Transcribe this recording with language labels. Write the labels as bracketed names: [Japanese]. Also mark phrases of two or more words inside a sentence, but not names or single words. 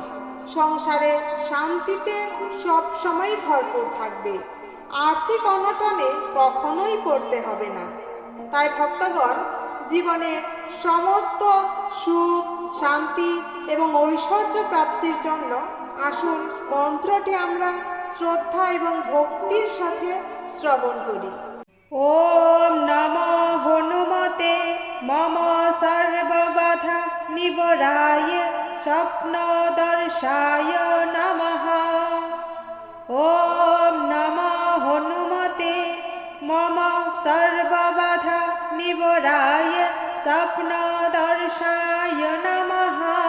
[Bangla] সংসারে শান্তিতে সব সময় ভরপুর থাকবে, আর্থিক অনটনে কখনোই পড়তে হবে না। তাই ভক্তগণ, জীবনে সমস্ত সুখ, শান্তি এবং ঐশ্বর্য প্রাপ্তির জন্য আসুন মন্ত্রটি আমরা শ্রদ্ধা এবং ভক্তির সাথে শ্রবণ করি। [Sanskrit] ওম নমো হনুমতে মম সর্ববাধা নিবরায় স্বপ্নদর্শায় নমঃ। ওম নমো হনুমতে মম সর্ববাধা নিবরায় স্বপ্নদর্শায় নমঃ।